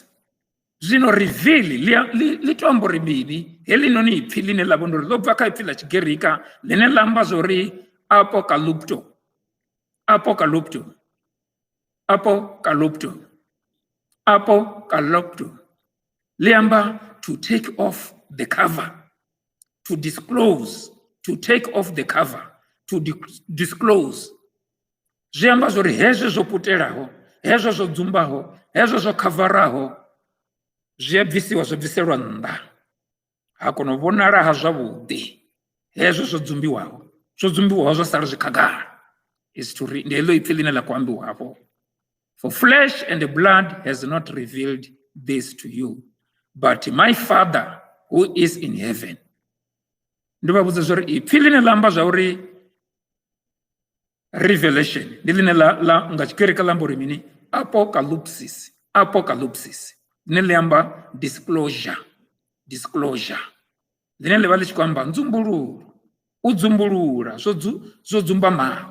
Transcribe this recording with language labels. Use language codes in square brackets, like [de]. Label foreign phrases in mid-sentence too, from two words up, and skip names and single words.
[ve] Zwino reveal li to amba uri mini? Heḽi noni ipfi ḽine ḽa vhona uri ḽo bva kha ipfi ḽa Tshigiriki ḽine ḽa amba zwori apocalypto. [en] Liamba to take off the cover, to disclose, to take off the cover, to disclose. [ve] Zwiamba zori hezwo zwo putelaho, hezwo zwo dzumbaho, hezwo zwo khavaraho, zwi a bvisiwa zwo bviselwa nnḓa. Ha kona u vhonala ha zwavhuḓi hezwo zwo dzumbiwaho zwo sala zwi khagala. [en] Is to read the [ve] ipfi ḽine ḽa khou ambiwa hafho. [en] For flesh and blood has not revealed this to you, but my Father who is in heaven. [ve] Ndi vha vhudza zwori ipfi ḽine ḽa amba zwa uri revelation ndi ḽine ḽa nga Tshigiriki ḽa amba uri mini? Apocalypsis ḽine ḽi amba disclosure ḽine ḽi vha ḽi tshi khou amba nzumbululo, u dzumbulula zwo dzumba maṅwe.